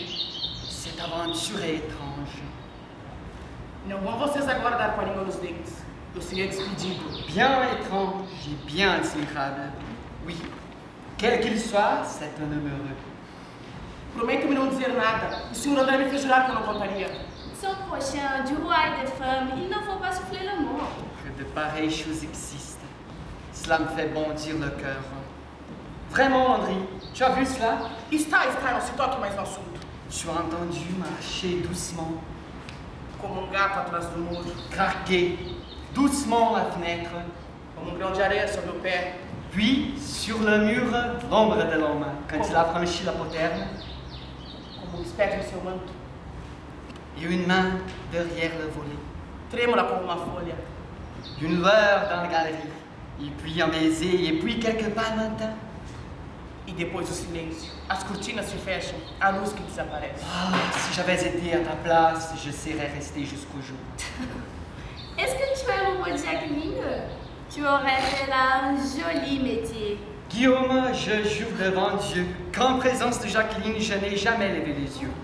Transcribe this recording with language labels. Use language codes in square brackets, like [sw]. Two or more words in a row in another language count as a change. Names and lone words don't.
[fr] Cette aventure est étrange. [pt] Não vão vocês aguardar com a língua nos dentes. Eu serei despedido. [fr] Bien étrange et bien inspirable. Oui, quel qu'il soit, c'est un homme heureux. [pt] Prometo-me não dizer nada. O senhor André me fez jurar que eu não contaria. [fr] Son prochain, du roi et des femmes, il ne faut pas souffler le mot. Que de pareilles choses existent. Cela me fait bondir le cœur. Vraiment, André, tu as vu cela? [pt] Está, não se toque mais no assunto. [fr] Tu as entendu marcher doucement, [pt] Como gato atrás do muro. [fr] craquer doucement la fenêtre, [pt] Como grão de areia sobre o pé. [fr] puis sur le mur, l'ombre de l'homme, quand il a franchi la poterne, [pt] Como espectro em seu manto. [fr] et une main derrière le volet, [pt] Trêmula como uma folha. [fr] une lueur dans la galerie, et puis un baiser, et puis quelques pas lointains. [pt] E depois o silêncio. As cortinas se fecham. A luz que desaparece. [fr] Ah, si j'avais été à ta place, je serais resté jusqu'au jour. Est-ce que tu aimes mon Jacqueline? Tu aurais fait là un joli métier. Guillaume, je jure devant Dieu qu'en présence de Jacqueline, je n'ai jamais levé les yeux.